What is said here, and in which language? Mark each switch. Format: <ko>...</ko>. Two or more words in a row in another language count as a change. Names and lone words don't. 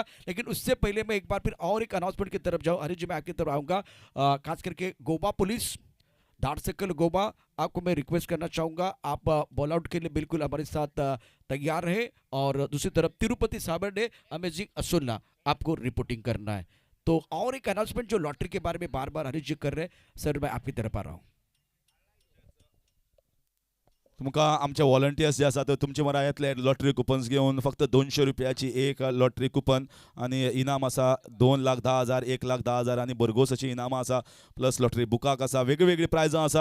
<hi>लेकिन उससे पहले मैं एक बार फिर और एक अनाउंसमेंट की तरफ जाऊँ। हरीश जी मैं आपकी तरफ आऊँगा, खास करके गोवा पुलिस धारसकल गोवा, आपको मैं रिक्वेस्ट करना चाहूँगा, आप</hi> <en>bowl out</en> <hi>के लिए बिल्कुल हमारे साथ तैयार रहे। और दूसरी तरफ तिरुपति साबर ने अमेजिंग असुल्ला आपको रिपोर्टिंग करना है। तो और एक अनाउंसमेंट जो लॉटरी के बारे में बार बार हरीश जी कर रहे हैं, सर मैं आपकी तरफ आ रहा हूँ।</hi> <kok>तुमका आमचे व्हॉलंटियर्स जे आसा तुमचे मरा येतले</kok> <en>lottery coupons</en> <kok>घेऊन फक्त 200 रुपयाची एक</kok> <en>lottery coupon</en> <kok>आणि इनाम आसा 2,10,000, 1,10,000 आणि भरघोस अशी इनामां आसा, प्लस लॉटरी बुकाक आसा, वेगळी प्रायजां आसात।</kok>